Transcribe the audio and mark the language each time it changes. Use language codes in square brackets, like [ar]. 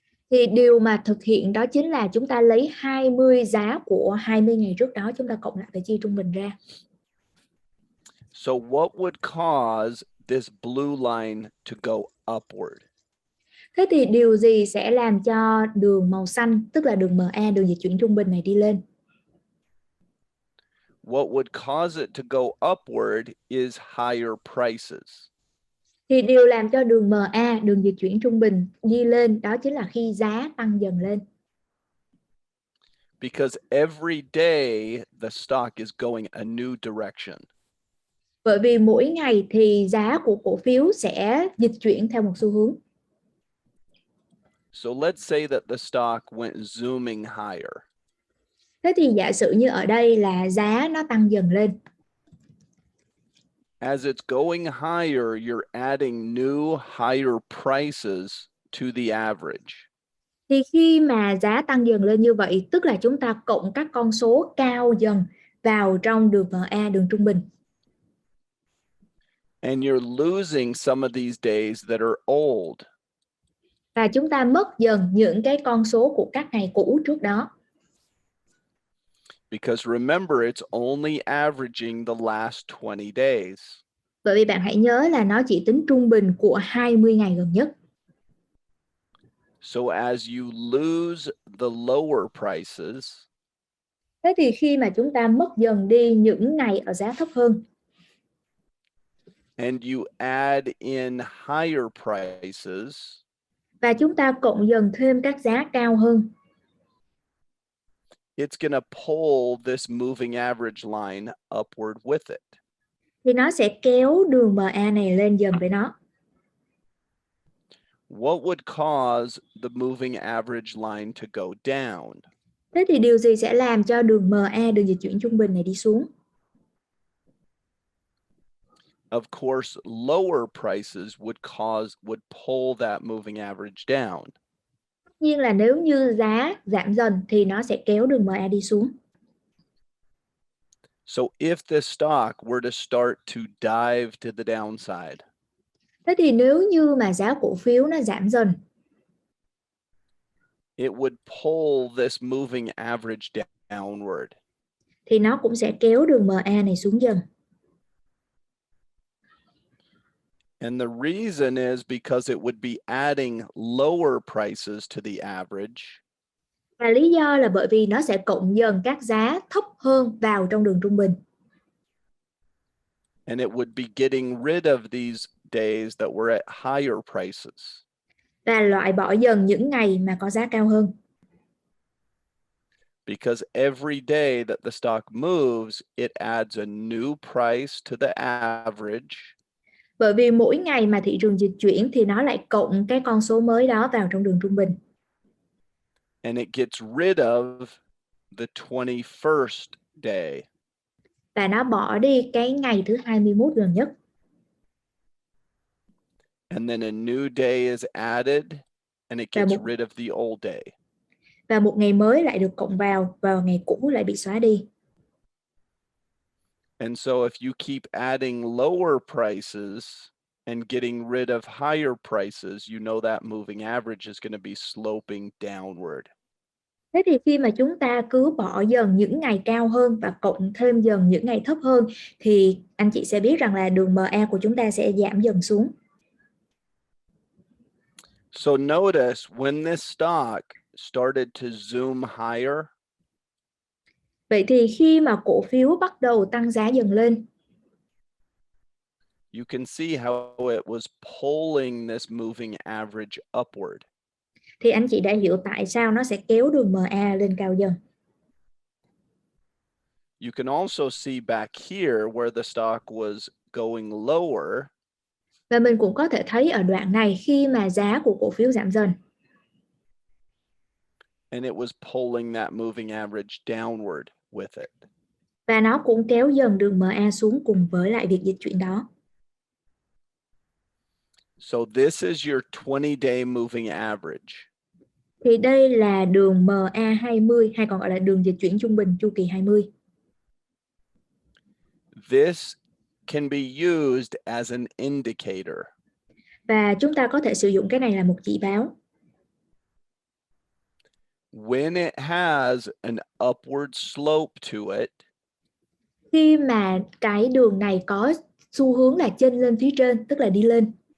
[vi] Thì điều mà thực hiện đó chính là chúng ta lấy 20 giá của 20 ngày trước đó, chúng ta cộng lại và chia trung bình ra. [en] So what would cause this blue line to go upward? [vi] Thế thì điều gì sẽ làm cho đường màu xanh, tức là đường MA, đường dịch chuyển trung bình này đi lên? [en] What would cause it to go upward is higher prices. [vi] Thì điều làm cho đường MA, đường dịch chuyển trung bình đi lên đó chính là khi giá tăng dần lên. [en] Because every day the stock is going a new direction. [vi] Bởi vì mỗi ngày thì giá của cổ phiếu sẽ dịch chuyển theo một xu hướng. [en] So let's say that the stock went zooming higher. [vi] Thế thì giả sử như ở đây là giá nó tăng dần lên. [en] As it's going higher, you're adding new higher prices to the average. [vi] Thì khi mà giá tăng dần lên như vậy, tức là chúng ta cộng các con số cao dần vào trong đường MA, đường trung bình. [en] And you're losing some of these days that are old. [vi] Và chúng ta mất dần những cái con số của các ngày cũ trước đó. [en] Because remember, it's only averaging the last 20 days. [vi] Bởi vì bạn hãy nhớ là nó chỉ tính trung bình của 20 ngày gần nhất. [en] So as you lose the lower prices, [vi] thế thì khi mà chúng ta mất dần đi những ngày ở giá thấp hơn [en] and you add in higher prices, [vi] và chúng ta cộng dần thêm các giá cao hơn, [en] it's going to pull this moving average line upward with it. [vi] thì nó sẽ kéo đường MA này lên dần với nó. [en] What would cause the moving average line to go down? [vi] Thế thì điều gì sẽ làm cho đường MA, đường dịch chuyển trung bình này đi xuống? [en] Of course, lower prices would pull that moving average down. [vi] Tất nhiên là nếu như giá giảm dần thì nó sẽ kéo đường MA đi xuống. [en] So if the stock were to start to dive to the downside, [vi] Thế thì nếu như mà giá cổ phiếu nó giảm dần, [en] it would pull this moving average downward. [vi] thì nó cũng sẽ kéo đường MA này xuống dần. [en] And the reason is because it would be adding lower prices to the average. [vi] Và lý do là bởi vì nó sẽ cộng dần các giá thấp hơn vào trong đường trung bình. [en] And it would be getting rid of these days that were at higher prices. [vi] Và loại bỏ dần những ngày mà có giá cao hơn. [en] Because every day that the stock moves, it adds a new price to the average. [vi] Bởi vì mỗi ngày mà thị trường dịch chuyển thì nó lại cộng cái con số mới đó vào trong đường trung bình. [en] And it gets rid of the 21st day. [vi] Và nó bỏ đi cái ngày thứ 21 gần nhất. [en] And then a new day is added and it gets rid of the old day. [vi] Và một ngày mới lại được cộng vào và ngày cũ lại bị xóa đi. [en] And so if you keep adding lower prices and getting rid of higher prices, you know that moving average is going to be sloping downward. [vi] Thế thì khi mà chúng ta cứ bỏ dần những ngày cao hơn và cộng thêm dần những ngày thấp hơn thì anh chị sẽ biết rằng là đường MA của chúng ta sẽ giảm dần xuống. [en] So notice when this stock started to zoom higher, [vi] vậy thì khi mà cổ phiếu bắt đầu tăng giá dần lên, [en] you can see how it was pulling this moving average upward. [vi] thì anh chị đã hiểu tại sao nó sẽ kéo đường MA lên cao dần. [en] You can also see back here where the stock was going lower. [vi] Và mình cũng có thể thấy ở đoạn này khi mà giá của cổ phiếu giảm dần. [en] And it was pulling that moving average downward with it. [vi] Và nó cũng kéo dần đường MA xuống cùng với lại việc dịch chuyển đó. [en] So this is your 20-day moving average. [vi] Thì đây là đường MA20 hay còn gọi là đường dịch chuyển trung bình chu kỳ 20. [en] This can be used as an indicator. [vi] Và chúng ta có thể sử dụng cái này là một chỉ báo. [en] When it has an upward slope to it, [vi] khi mà cái đường này có xu hướng là chênh lên phía trên, tức là đi lên,